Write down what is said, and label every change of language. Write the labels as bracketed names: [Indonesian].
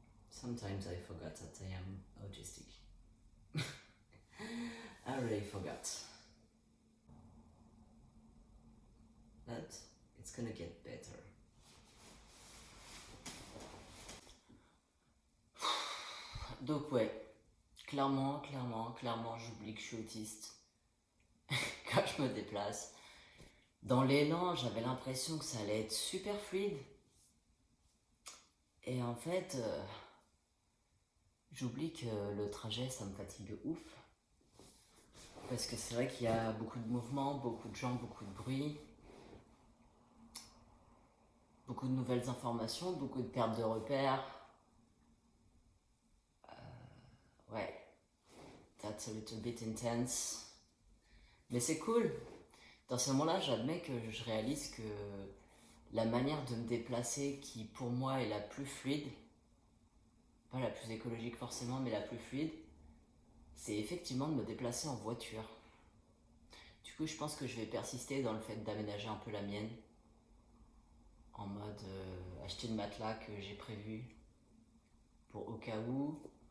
[English] Sometimes I forgot that I am autistic. I really forgot. But it's gonna get better. [French] Donc ouais, clairement, j'oublie que je suis autiste quand je me déplace. Dans l'élan, j'avais l'impression que ça allait être super fluide. Et en fait, j'oublie que le trajet, ça me fatigue de ouf. Parce que c'est vrai qu'il y a beaucoup de mouvements, beaucoup de gens, beaucoup de bruit. Beaucoup de nouvelles informations, beaucoup de pertes de repères. [English] Ouais, that's a little bit intense. [French] Mais c'est cool. Dans ce moment-là, j'admets que je réalise que la manière de me déplacer qui pour moi est la plus fluide, pas la plus écologique forcément, mais la plus fluide, c'est effectivement de me déplacer en voiture. Du coup, je pense que je vais persister dans le fait d'aménager un peu la mienne, en mode acheter le matelas que j'ai prévu pour au cas où.